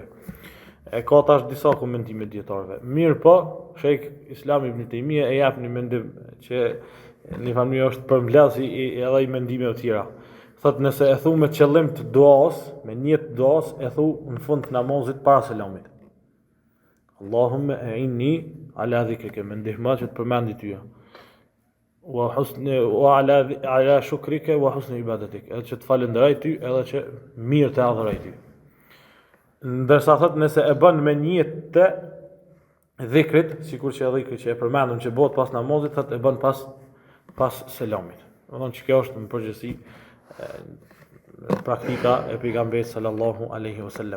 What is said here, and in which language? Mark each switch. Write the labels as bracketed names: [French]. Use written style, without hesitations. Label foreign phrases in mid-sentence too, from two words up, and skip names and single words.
[Albanian] E ka tash disa komentime dietarëve. Mirë po, Sheikh Islam Ibn Taymija e jap një mendim që në familje është përmbledhsi edhe i mendimeve të tjera. Thot nëse e thu me qëllim të duas, me niyet të duas, e thu në fund të namazit para selamit. [Arabic] اللهم أعني على ذكرك, [Albanian] më ndihmo që të përmendi tyja. [Arabic] وعلى شكرك وحسن عبادتك, [Albanian] edhe që të falenderoj ty edhe që mirë të adhuroj ty. Ndërsa thot nëse e bën me niyet të dhikrit, sikur që dhikri që e përmendëm që bëhet pas namazit, thot e bën pas selamit. Do thonë që kjo është në përgjithësi praktika e pejgamberit [Arabic] صلى الله عليه وسلم.